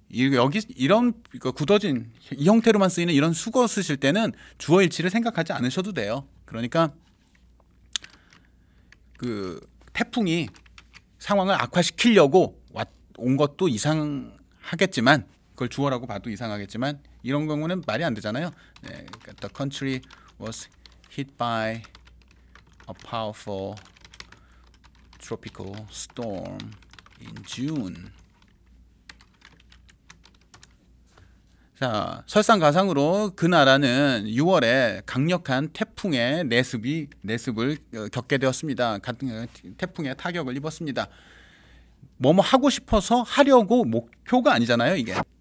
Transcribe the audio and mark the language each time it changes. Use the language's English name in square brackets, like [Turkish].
[Korean] 여기 이런 굳어진 이 형태로만 쓰이는 이런 수거 쓰실 때는 주어 일치를 생각하지 않으셔도 돼요. 그러니까 그 태풍이 상황을 악화시키려고 온 것도 이상하겠지만 그걸 주어라고 봐도 이상하겠지만 이런 경우는 말이 안 되잖아요. [English] 네, The country was hit by a powerful tropical storm in June. [Korean] 자, 설상가상으로 그 나라는 6월에 강력한 태풍의 내습을 겪게 되었습니다. 태풍의 타격을 입었습니다. 뭐뭐 하고 싶어서 하려고 목표가 아니잖아요, 이게.